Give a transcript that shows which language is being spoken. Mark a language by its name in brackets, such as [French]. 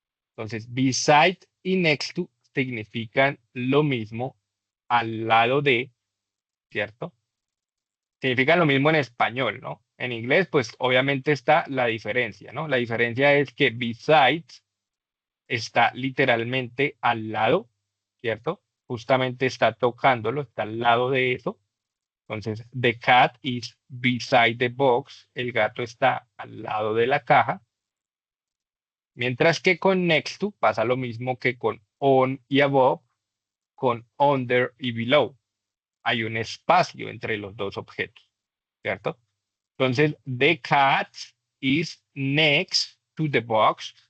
[Spanish] Entonces, beside y next to significan lo mismo al lado de, ¿cierto? Significan lo mismo en español, ¿no? En inglés, pues obviamente está la diferencia, ¿no? La diferencia es que beside está literalmente al lado, ¿cierto? Justamente está tocándolo, está al lado de eso. Entonces, [English] the cat is beside the box. [Spanish] El gato está al lado de la caja. Mientras que con next to pasa lo mismo que con on y above, con under y below. Hay un espacio entre los dos objetos, ¿cierto? Entonces, [English] the cat is next to the box.